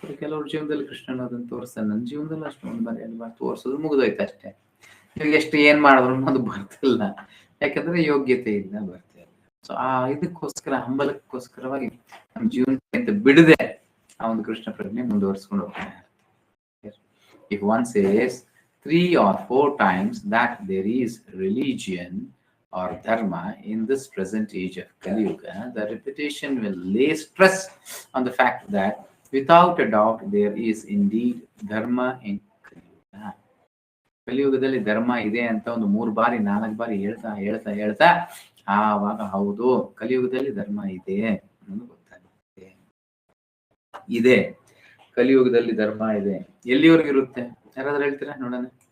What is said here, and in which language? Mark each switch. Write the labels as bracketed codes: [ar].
[kn] ಕೆಲವ್ರ ಜೀವನದಲ್ಲಿ ಕೃಷ್ಣ ಅನ್ನೋದನ್ನ ತೋರಿಸ್ತಾನೆ, ನನ್ನ ಜೀವನದಲ್ಲಿ ಅಷ್ಟೊಂದು ಬಾರಿ ಅಲ್ವಾ ತೋರಿಸೋದು ಮುಗಿದೋಯ್ತು ಅಷ್ಟೇ. ಇವಾಗ ಎಷ್ಟು ಏನ್ ಮಾಡಿದ್ರು ಅದು ಬರ್ತಿಲ್ಲ, ಯಾಕಂದ್ರೆ ಯೋಗ್ಯತೆ ಇಲ್ಲ, ಬರ್ತಾ ಇಲ್ಲ. ಸೊ ಆ ಇದಕ್ಕೋಸ್ಕರ, ಹಂಬಲಕ್ಕೋಸ್ಕರವಾಗಿ ನಮ್ಮ ಜೀವನಕ್ಕಿಂತ ಬಿಡದೆ ಆ ಒಂದು ಕೃಷ್ಣ ಪ್ರಜ್ಞೆ ಮುಂದುವರಿಸ್ಕೊಂಡು ಹೋಗ್ತಾರೆ. [en] If one says 3 or 4 times that there is religion or dharma in this present age of Kali Yuga, the repetition will lay stress on the fact that without a doubt there is indeed dharma in Kali Yuga. [kn] ಕಲಿಯುಗದಲ್ಲಿ ಧರ್ಮ ಇದೆ ಅಂತ ಒಂದು 3 ಬಾರಿ 4 ಬಾರಿ ಹೇಳ್ತಾ ಆವಾಗ ಹೌದು ಕಲಿಯುಗದಲ್ಲಿ ಧರ್ಮ ಇದೆ ಅನ್ನೋದು ಗೊತ್ತಾಗುತ್ತೆ. ಇದೆ, ಕಲಿಯುಗದಲ್ಲಿ ಧರ್ಮ ಇದೆ. ಎಲ್ಲಿವರೆಗೂ ಇರುತ್ತೆ ಯಾರಾದ್ರೂ ಹೇಳ್ತೀರಾ ನೋಡೋಣ?